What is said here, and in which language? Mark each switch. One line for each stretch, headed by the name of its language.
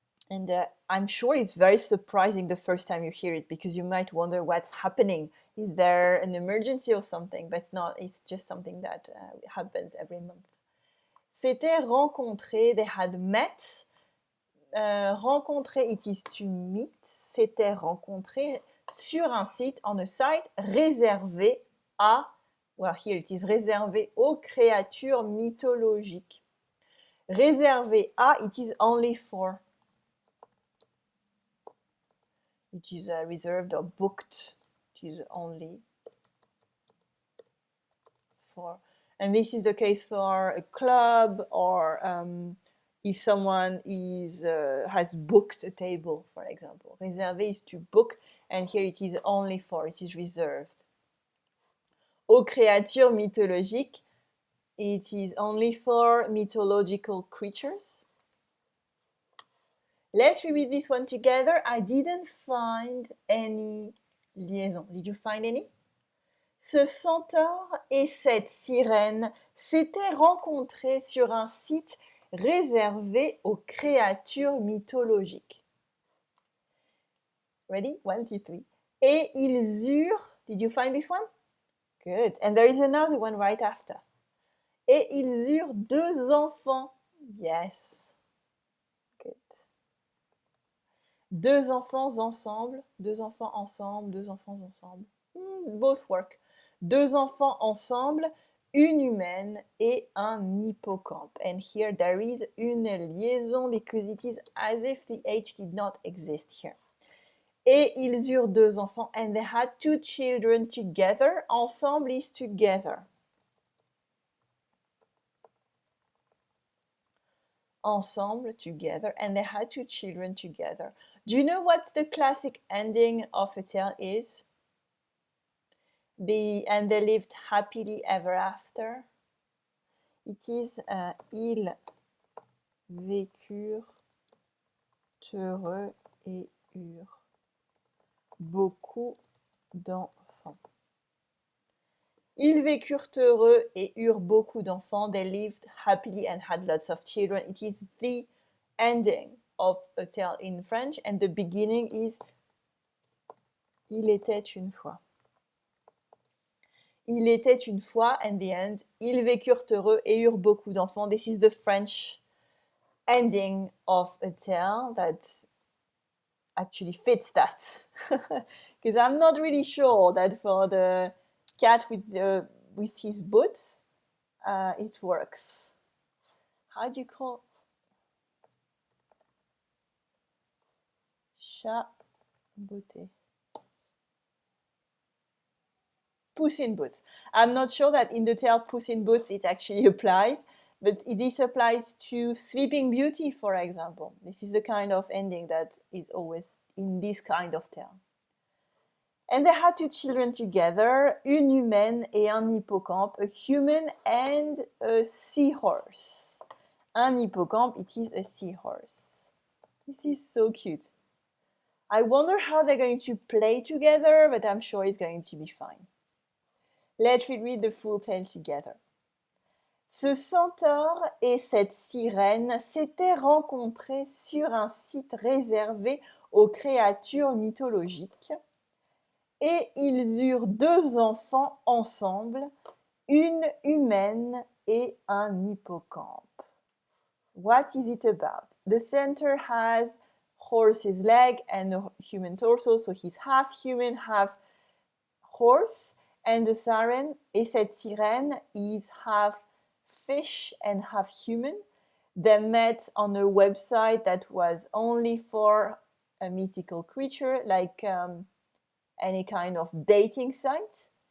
English: And I'm sure it's very surprising the first time you hear it because you might wonder what's happening. Is there an emergency or something? But it's not, it's just something that happens every month.
French: S'étaient rencontrés,
English: they had met.
French: Rencontrer,
English: it is to meet.
French: S'étaient rencontrés sur un site,
English: on a site
French: réservé à,
English: well, here it is
French: réservé aux créatures mythologiques. Réservé à,
English: it is only for. It is reserved or booked. It is only for. And this is the case for a club or if someone is has booked a table, for example. Réservé is to book, and here it is only for, it is reserved.
French: aux créatures mythologiques. It is only for mythological creatures.
English: Let's reread this one together. I didn't find any liaison. Did you find any?
French: Ce centaure et cette sirène s'étaient rencontrés sur un site réservé aux créatures mythologiques.
English: Ready? 1, 2, 3.
French: Et ils eurent,
English: did you find this one? Good. And there is another one right after.
French: Et ils eurent 2 enfants.
English: Yes. Good.
French: 2 enfants ensemble, 2 enfants ensemble, 2 enfants ensemble.
English: Both work.
French: 2 enfants ensemble, une humaine et un hippocampe.
English: And here there is
French: une liaison
English: because it is as if the H did not exist here.
French: Et ils eurent 2 enfants
English: and they had 2 children together. Ensemble is together. Ensemble, together, and they had 2 children together. Do you know what the classic ending of a tale is? And they lived happily ever after. It is
French: ils vécurent heureux et eurent beaucoup d'enfants. Ils vécurent heureux et eurent beaucoup d'enfants.
English: They lived happily and had lots of children. It is the ending of a tale in French, and the beginning is
French: Il était une fois. Il était une fois,
English: and the end,
French: ils vécurent heureux et eurent beaucoup d'enfants.
English: This is the French ending of a tale that actually fits that. Because I'm not really sure that for the cat with his boots, it works. How do you call
French: chat booté?
English: Puss in Boots. I'm not sure that in the tale Puss in Boots it actually applies, but this applies to Sleeping Beauty, for example. This is the kind of ending that is always in this kind of tale. And they had 2 children together,
French: une humaine et un hippocampe,
English: a human and a seahorse.
French: Un hippocampe,
English: it is a seahorse. This is so cute. I wonder how they're going to play together, but I'm sure it's going to be fine. Let's read the full tale together.
French: Ce centaure et cette sirène s'étaient rencontrés sur un site réservé aux créatures mythologiques et ils eurent 2 enfants ensemble, une humaine et un hippocampe.
English: What is it about? The centaur has horse's leg and a human torso, so he's half human, half horse. And the siren,
French: et cette sirène,
English: is half fish and half human. They met on a website that was only for a mythical creature, like any kind of dating site.